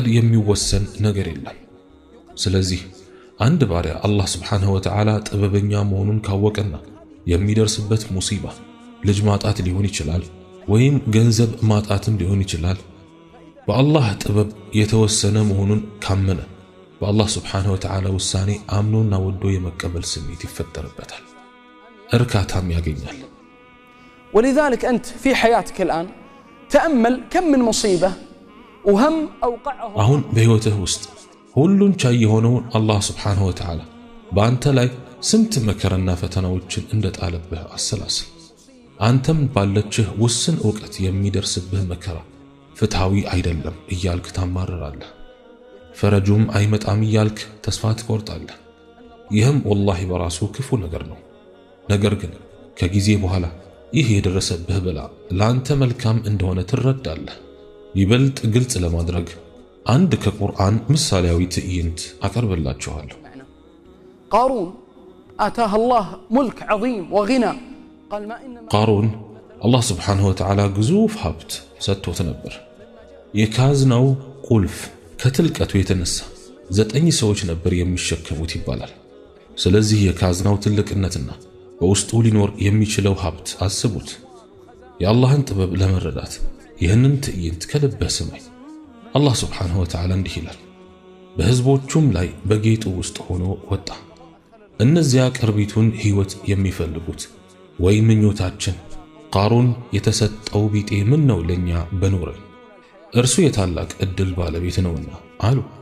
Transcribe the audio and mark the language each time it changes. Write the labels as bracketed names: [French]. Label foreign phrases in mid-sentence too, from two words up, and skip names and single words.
[Amharic] የሚወሰን ነገር የለም። ስለዚህ አንድ ባሪያ አላህ [Arabic] سبحانه وتعالى [Amharic] ጥበበኛ መሆኑን ካወቀና የሚደርስበት ሙሲባ ልጅ ማጣት ሊሆን ይችላል ወይም ገንዘብ ማጣትም ሊሆን ይችላል፣ በአላህ ጥበብ የተወሰነ መሆኑን ካመነ በአላህ [Arabic] سبحانه وتعالى [Amharic] ውሳኔ አምኖና ወዶ የመቀበል ስሜት ይፈጠርበታል፣ እርካታም ያገኛል። [Arabic] ولذلك أنت في حياتك الآن تأمل كم من مصيبة وهم أوقعه [Amharic] አሁን በህይወትህ ውስጥ ሁሉን ቻይ የሆነውን አላህ [Arabic] سبحانه وتعالى [Amharic] በአንተ ላይ ስንት መከራና ፈተናዎችን እንደጣለብህ አሰላስል። አንተም ባለችህ ውስን ዕውቀት የሚደርስብህ መከራ ፍትሃዊ አይደለም እያልክ ታማርራለህ፣ ፈረጁም አይመጣም እያልክ ተስፋ ትቆርጣለህ። ይህም ወላሂ በራሱ ክፉ ነገር ነው። ነገር ግን ከጊዜ በኋላ ይህ የደረሰብህ በላ ለአንተ መልካም እንደሆነ ትረዳለህ። ይበልጥ ግልጽ ለማድረግ አንድ ከቁርአን ምሳሌያዊ ትዕይንት አቀርብላችኋለሁ። [Arabic] قارون آتاه الله ملك عظيم وغنى قال ما إنما [Amharic] ቃሩን አላህ [Arabic] سبحانه وتعالى [Amharic] ግዙፍ ሀብት ሰጥቶት ነበር። የካዝናው ቁልፍ ከትልቀቱ የተነሳ 9 ሰዎች ነበር የሚሸከሙት ይባላል። ስለዚህ የካዝናው ትልቅነትና በውስጡ ሊኖር የሚችለው ሀብት አስቡት። የአላህን ጥበብ ለመረዳት ይህንን ትዕይንት ከልብህ ስማኝ። አላህ [Arabic] سبحانه وتعالى [Amharic] እንዲህ ይላል፣ በሕዝቦቹም ላይ በጌጡ ውስጥ ሆኖ ወጣ። እነዚያ ቅርቢቱን ሕይወት የሚፈልጉት ወይ ምኞታችን ቃሩን የተሰጠው ቢጤ ምን ነው ለኛ በኖረን፣ እርሱ የታላቅ ዕድል ባለቤት ነውና አሉ።